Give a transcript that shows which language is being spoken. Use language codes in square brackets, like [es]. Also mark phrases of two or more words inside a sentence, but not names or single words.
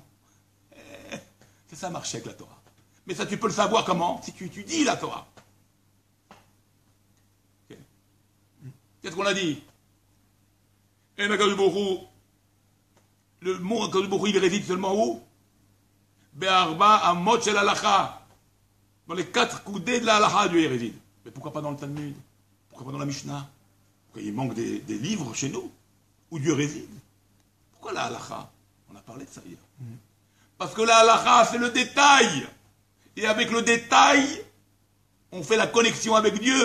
[fr] C'est ça marcher avec la Torah. Mais ça, tu peux le savoir comment? Si tu étudies la Torah. Okay. Qu'est-ce qu'on a dit? Et [he] הקדוש ברוך הוא, [fr] le mot [he] הקדוש ברוך הוא, [fr] il réside seulement où? [he] בארבע אמות של הלכה. [fr] Dans les 4 coudées de la halacha, Dieu y réside. Mais pourquoi pas dans le Talmud? Pourquoi pas dans la Mishnah? Pourquoi il manque des livres chez nous où Dieu réside? Pourquoi la halacha? On a parlé de ça hier. Parce que la halacha, c'est le détail. Et avec le détail, on fait la connexion avec Dieu.